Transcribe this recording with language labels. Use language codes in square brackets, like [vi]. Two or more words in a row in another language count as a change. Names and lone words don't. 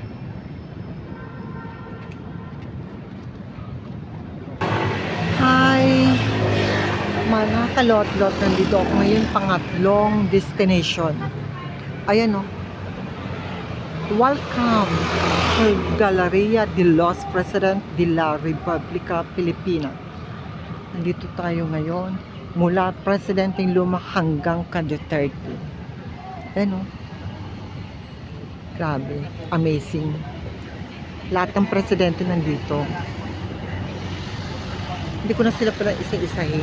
[tl] Hi! Mga kalot-lot, nandito ako ngayon pangatlong destination. Ayan oh. [en] Welcome to [tl] Galleria de los Presidentes de la República Filipina. Nandito tayo ngayon mula Presidenteng Luma hanggang ka Duterte. Ayan oh. Grabe, amazing. Lahat ng presidente nandito. Hindi ko na sila pala isa-isahin.